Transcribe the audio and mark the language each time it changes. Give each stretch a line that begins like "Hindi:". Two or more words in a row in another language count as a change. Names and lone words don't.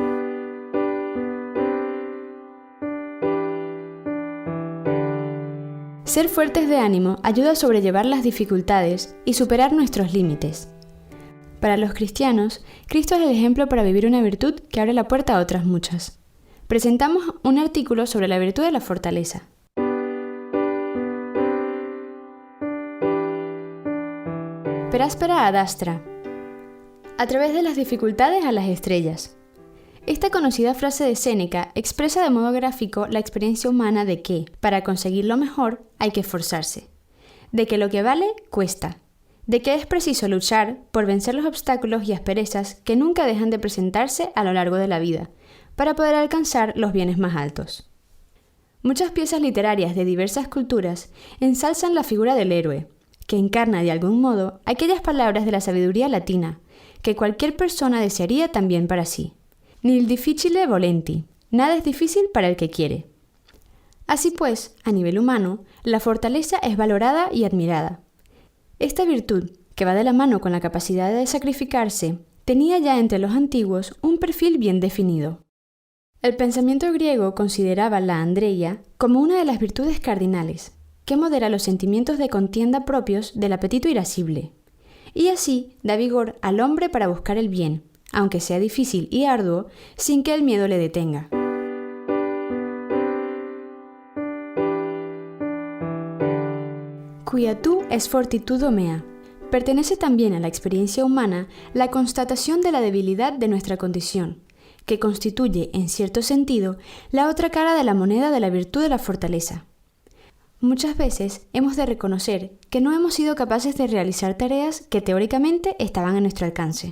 Spanish: Ser fuertes de ánimo ayuda a sobrellevar las dificultades y superar nuestros límites. Para los cristianos, Cristo es el ejemplo para vivir una virtud que abre la puerta a otras muchas. Presentamos un artículo sobre la virtud de la fortaleza.
Latin: Per aspera ad astra.
Spanish: A través de las dificultades a las estrellas. Esta conocida frase de Séneca expresa de modo gráfico la experiencia humana de que, para conseguir lo mejor, hay que esforzarse, de que lo que vale cuesta, de que es preciso luchar por vencer los obstáculos y asperezas que nunca dejan de presentarse a lo largo de la vida, para poder alcanzar los bienes más altos. Muchas piezas literarias de diversas culturas ensalzan la figura del héroe, que encarna de algún modo aquellas palabras de la sabiduría latina, que cualquier persona desearía también para sí.
Latin: Nil difficile volenti,
Spanish: nada es difícil para el que quiere. Así pues, a nivel humano, la fortaleza es valorada y admirada. Esta virtud, que va de la mano con la capacidad de sacrificarse, tenía ya entre los antiguos un perfil bien definido. El pensamiento griego consideraba la andreia como una de las virtudes cardinales, que modera los sentimientos de contienda propios del apetito irascible, y así da vigor al hombre para buscar el bien, aunque sea difícil y arduo, sin que el miedo le detenga.
Latin: Quia tu es fortitudo mea.
Spanish: Pertenece también a la experiencia humana la constatación de la debilidad de nuestra condición, que constituye, en cierto sentido, la otra cara de la moneda de la virtud de la fortaleza. Muchas veces hemos de reconocer que no hemos sido capaces de realizar tareas que teóricamente estaban a nuestro alcance.